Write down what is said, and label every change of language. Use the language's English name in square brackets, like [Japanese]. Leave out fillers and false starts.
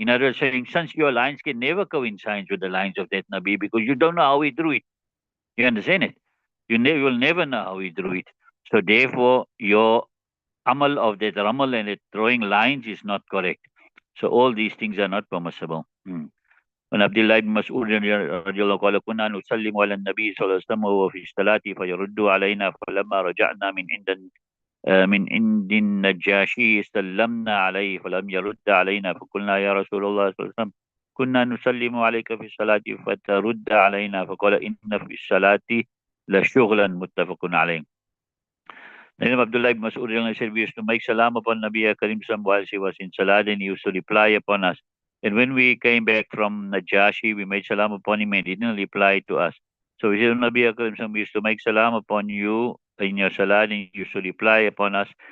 [English] In other words, saying since your lines can never coincide with the lines of that Nabi because you don't know how he drew it. You understand it? You will never know how he drew it. So therefore, your amal of that ramal and that drawing lines is not correct. So all these things are not permissible. [Arabic] عن عبد الله بن مسعود رضي الله قال كنا نسلم على النبي صلى الله عليه وسلم وهو في الصلاة فيرد علينا فلما رجعنا من عند النجاشي سلمنا عليه فلم يرد علينا فقلنا يا رسول الله صلى الله عليه وسلم كنا نسلم عليك في الصلاة فترد علينا فقال إن في الصلاة لشغلا متفق عليه. [English] Then Abdullah ibn Mas'ud said, we used to make salam upon Nabi Karim Sam while she was in salat, and he used to reply upon us. And when we came back from Najashi, we made salam upon him and he didn't reply to us. So we said, Nabi Karim Sam, we used to make salam upon you in your salat, and you used to reply upon us.